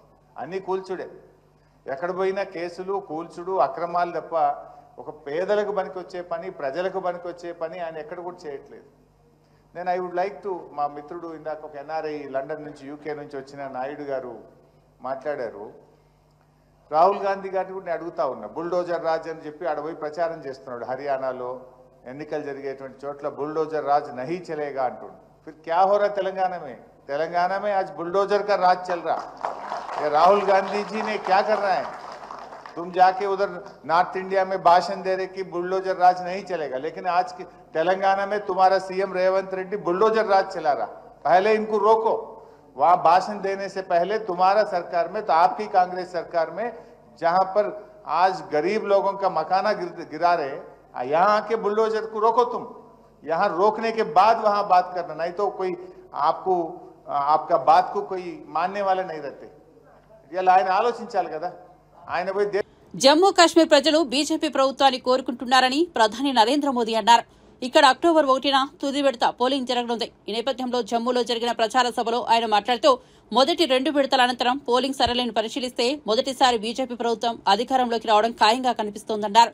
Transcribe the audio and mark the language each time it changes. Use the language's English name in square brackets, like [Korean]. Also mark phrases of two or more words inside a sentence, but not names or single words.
[Telugu] అన్నీ కూల్చుడే, ఎక్కడ పోయినా కేసులు, కూల్చుడు, అక్రమాలు తప్ప ఒక పేదలకు పనికొచ్చే పని, ప్రజలకు పనికొచ్చే పని ఆయన ఎక్కడ కూడా చేయట్లేదు. నేను [English] I would like to, [Telugu] మా మిత్రుడు ఇందాక ఒక ఎన్ఆర్ఐ లండన్ నుంచి, యూకే నుంచి వచ్చిన నాయుడు గారు మాట్లాడారు. రాహుల్ గాంధీ గారిని కూడా నేను అడుగుతా ఉన్నా, బుల్డోజర్ రాజ్ అని చెప్పి ఆడపోయి ప్రచారం చేస్తున్నాడు. హర్యానాలో ఎన్నికలు జరిగేటువంటి చోట్ల [Hindi] बुलडोज़र राज नहीं चलेगा [Telugu] అంటుండు. [Hindi] फिर क्या हो रा तेलंगाना में आज बुलडोजर का राज चल रहा है. राहुल गांधी जी ने क्या कर रहा है? तुम जाके उधर [English] North India [Hindi] में भाषण दे रहे कि बुलडोजर राज नहीं चलेगा, लेकिन आज तेलंगाना में तुम्हारा सीएम रेवंत रेड्डी बुलडोजर राज चला रहा. पहले इनको रोको. वहां भाषण देने से पहले तुम्हारा सरकार में, तो आपकी कांग्रेस सरकार में, जहां पर आज गरीब लोगों का मकाना गिरा रहे, यहाँ आके बुलडोजर को रोको तुम, यहाँ रोकने के बाद वहां बात करना, नहीं तो कोई आपको आपका बात को कोई मानने वाले नहीं रहते. [Telugu] ఇలా ఆయన ఆలోచించాలి కదా, ఆయన పోయి జమ్మూ కాశ్మీర్ ప్రజలు బీజేపీ ప్రభుత్వాన్ని కోరుకుంటున్నారని ప్రధాని నరేంద్ర మోదీ అన్నారు. ఇక్కడ అక్టోబర్ 1న తుది విడత పోలింగ్ జరగనుంది. ఈ నేపథ్యంలో జమ్మూలో జరిగిన ప్రచార సభలో ఆయన మాట్లాడుతూ మొదటి 2 విడతల అనంతరం పోలింగ్ సరళిని పరిశీలిస్తే మొదటిసారి బీజేపీ ప్రభుత్వం అధికారంలోకి రావడం ఖాయంగా కనిపిస్తోందన్నారు.